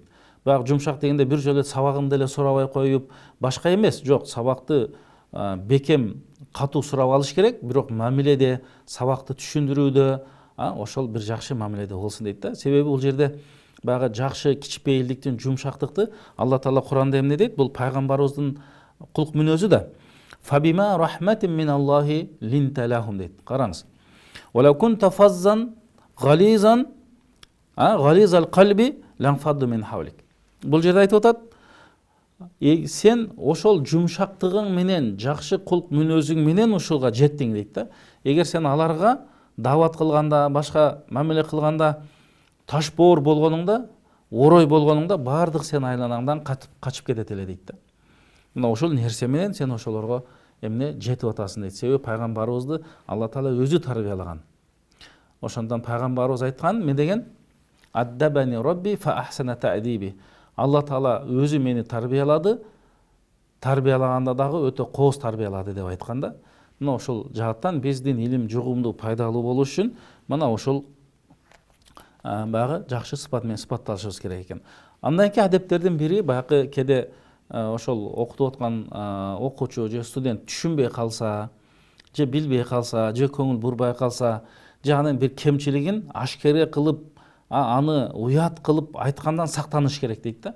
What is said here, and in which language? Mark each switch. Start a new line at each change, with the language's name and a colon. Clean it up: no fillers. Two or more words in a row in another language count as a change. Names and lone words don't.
Kyrgyz: Баягы жумшак дегенде бир жолу сабагымды эле сурабай коюп, башка эмес, жок, сабакты бекем катуу сурап алыш керек, бирок мамиледе, сабакты түшүндүрүүдө ошол бир жакшы мамиледе болсун дейт да. Себеби бул жерде баягы жакшы кичпейилдиктин, жумшактыкты Алла Таала Куранда эмне дейт? Бул пайгамбарыбыздын кулк мүнөзү да.
Arabic: فبما رحمة من الله لنت لهم
Kyrgyz: дейт. Караңыз.
Arabic: ولو كنت فظا غليظا غليظ القلب لانفضوا من حولك.
Kyrgyz: Бул жерде айтып атат, сен ошол жумшактыгың менен, жакшы кулк мүнөзүң менен ушулга жеттиң дейт да. Эгер сен аларга дават кылганда, башка мамиле кылганда таш боор болгонуңда, орой болгонуңда баардык сен айланаңдан качып кетет эле дейт да. Мына ошол нерсе менен сен ошолорго эмне жетип атасың дейт. Себеби пайгамбарыбызды Алла Таала өзү тарбиялаган. Ошондон пайгамбарыбыз айткан, мен деген
Arabic: أدبني ربي فأحسن تأديبي.
Kyrgyz: Алла Таала өзү мени тарбиялады, тарбиялаганда дагы өтө кооз тарбиялады деп айтканда. Мына ошол жааттан биздин илим жугумдуу, пайдалуу болуш үчүн мына ошол баягы жакшы сыпат менен сыпатталышыбыз керек экен. Андан кийин адептердин бири баягы кеде ошол окутуп аткан окуучу же студент түшүнбөй калса, же билбей калса, же көңүл бурбай калса, же анын бир кемчилигин ашкере кылып, аны уят кылып айткандан сактаныш керек дейт да.